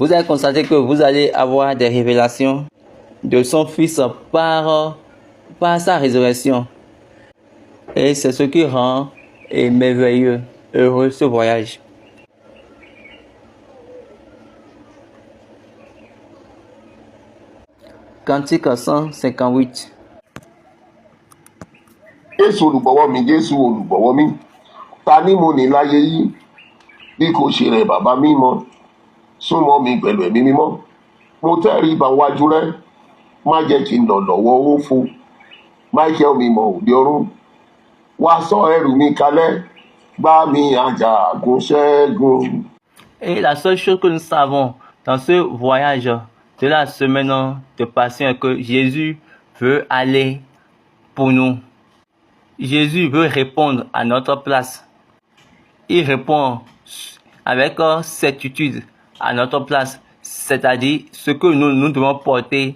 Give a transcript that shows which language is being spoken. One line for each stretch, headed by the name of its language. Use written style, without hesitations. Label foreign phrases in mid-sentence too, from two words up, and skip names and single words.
French: vous allez constater que vous allez avoir des révélations de son Fils par sa résurrection. Et c'est ce qui rend merveilleux, heureux ce voyage. Cantique 158.
Yoruba: Jésù olùgbọ́wọ́ mi, Jésù olùgbọ́wọ́ mi, ta ni mo ní láyé yìí bí kò ṣe rẹ bàbá mímọ́, súnmọ́ mi pẹ̀lú ẹ̀mí mímọ́, mo tẹríba wájú rẹ, má jẹ́ kí n lọ lọ́wọ́ òfo, Michael mímọ́ òde ọ̀run, wá sọ ẹrù mi kalẹ̀, gbá mi àjàgùn ṣẹ́gun.
French: Et la seule chose que nous savons dans ce voyage de la semaine de Passion est que Jésus veut aller pour nous. Jésus veut répondre à notre place. Il répond avec certitude à notre place, c'est-à-dire ce que nous devons porter.